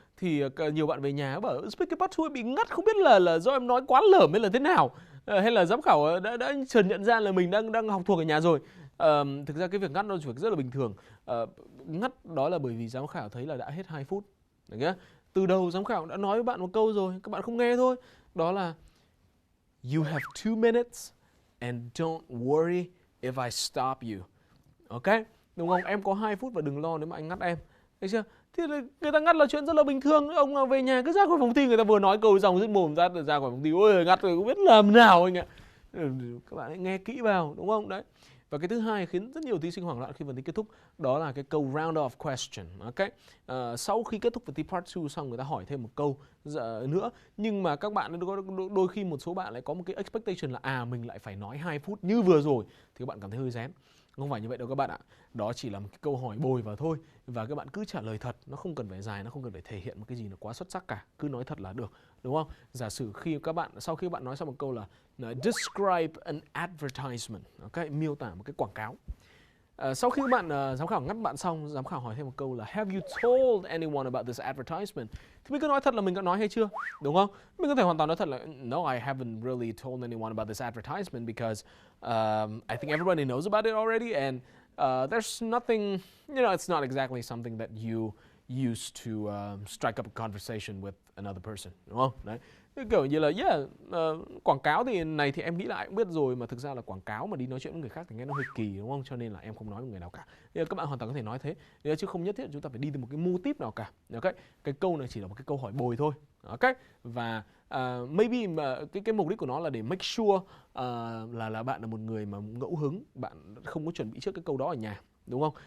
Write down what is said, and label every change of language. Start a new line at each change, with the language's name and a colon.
Vietnamese: Thì nhiều bạn về nhà bảo speaking part 2 bị ngắt, không biết là do em nói quá lởm hay là thế nào. Hay là giám khảo đã chợt nhận ra là mình đang học thuộc ở nhà rồi. Thực ra cái việc ngắt nó rất là bình thường. Ngắt đó là bởi vì giám khảo thấy là đã hết 2 phút. Được chưa? Từ đầu giám khảo đã nói với bạn một câu rồi, các bạn không nghe thôi. Đó là
English: you have 2 minutes and don't worry if I stop you.
Vietnamese: Ok? Đúng không? Em có 2 phút và đừng lo nếu mà anh ngắt em. Thấy chưa? Thì người ta ngắt là chuyện rất là bình thường. Ông nào về nhà cứ ra khỏi phòng thi, người ta vừa nói câu dòng dứt mồm ra khỏi phòng thi. Ôi, ngắt rồi không biết làm nào anh ạ. Các bạn hãy nghe kỹ vào, đúng không? Đấy. Và cái thứ hai khiến rất nhiều thí sinh hoảng loạn khi phần thi kết thúc, đó là cái câu round off question. Ok? Sau khi kết thúc phần thi part 2 xong, người ta hỏi thêm một câu nữa, nhưng mà các bạn đôi khi một số bạn lại có một cái expectation là mình lại phải nói 2 phút như vừa rồi, thì các bạn cảm thấy hơi rén. Không phải như vậy đâu các bạn ạ. Đó chỉ là một cái câu hỏi bồi vào thôi. Và các bạn cứ trả lời thật. Nó không cần phải dài, nó không cần phải thể hiện một cái gì nó quá xuất sắc cả. Cứ nói thật là được, đúng không? Giả sử sau khi bạn nói xong một câu là
English: describe an advertisement, okay?
Vietnamese: Miêu tả một cái quảng cáo. Sau khi bạn giám khảo ngắt bạn xong, giám khảo hỏi thêm một câu là
English: have you told anyone about this advertisement?
Vietnamese: Thì mình cứ nói thật là mình đã nói hay chưa, đúng không? Mình có thể hoàn toàn nói thật là
English: no, I haven't really told anyone about this advertisement because I think everybody knows about it already and there's nothing, it's not exactly something that you use to strike up a conversation with another person,
Vietnamese: đúng không? Đấy. Kiểu như là quảng cáo thì này thì em nghĩ là ai cũng biết rồi, mà thực ra là quảng cáo mà đi nói chuyện với người khác thì nghe nó hơi kỳ, đúng không? Cho nên là em không nói với người nào cả. Thì các bạn hoàn toàn có thể nói thế, chứ không nhất thiết chúng ta phải đi từ một cái mô típ nào cả. Okay? Cái câu này chỉ là một cái câu hỏi bồi thôi. Okay? Và maybe mà cái mục đích của nó là để
English: make sure
Vietnamese: là bạn là một người mà ngẫu hứng, bạn không có chuẩn bị trước cái câu đó ở nhà. Đúng không?